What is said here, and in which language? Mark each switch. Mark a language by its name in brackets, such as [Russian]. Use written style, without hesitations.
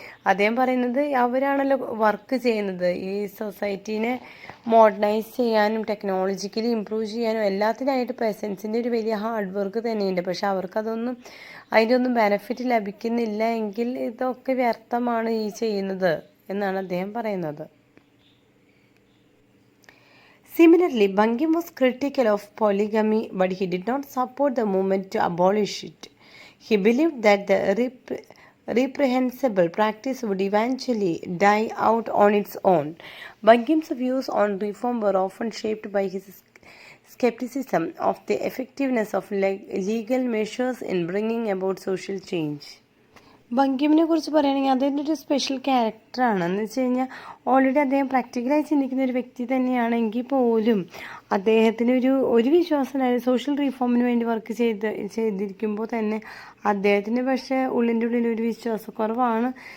[Malayalam] അദ്ദേഹം പറയുന്നത് അവരാണല്ലോ വർക്ക് ചെയ്യുന്നത്. ഈ സൊസൈറ്റീനെ മോഡേണൈസ് ചെയ്യാനും ടെക്നോളജിക്കലി ഇമ്പ്രൂവ് ചെയ്യാനും എല്ലാത്തിനായിട്ട് പെസൻസിൻ്റെ ഒരു വലിയ ഹാർഡ് വർക്ക് തന്നെയുണ്ട്. പക്ഷെ അതിൻ്റെ ഒന്നും ബെനിഫിറ്റ് ലഭിക്കുന്നില്ല എങ്കിൽ ഇതൊക്കെ വ്യർത്ഥമാണ് ഈ ചെയ്യുന്നത് എന്നാണ് അദ്ദേഹം പറയുന്നത്. [English] Similarly, Bankim was critical of polygamy, but he did not support the movement to abolish it. He believed that the reprehensible practice would eventually die out on its own. Bankim's views on reform were often shaped by his skepticism of the effectiveness of legal measures in bringing about social change. [Malayalam] ബങ്കിമിനെ കുറിച്ച് പറയുകയാണെങ്കിൽ അദ്ദേഹത്തിൻ്റെ ഒരു special ക്യാരക്ടറാണ്. എന്ന് വെച്ച് കഴിഞ്ഞാൽ already അദ്ദേഹം പ്രാക്ടിക്കലായി ചിന്തിക്കുന്ന ഒരു വ്യക്തി തന്നെയാണെങ്കിൽ പോലും അദ്ദേഹത്തിന് ഒരു വിശ്വാസമായിരുന്നു. സോഷ്യൽ റീഫോമിന് വേണ്ടി വർക്ക് ചെയ്തിരിക്കുമ്പോൾ തന്നെ അദ്ദേഹത്തിന് പക്ഷേ ഉള്ളിൻ്റെ ഉള്ളിൽ ഒരു വിശ്വാസക്കുറവാണ്.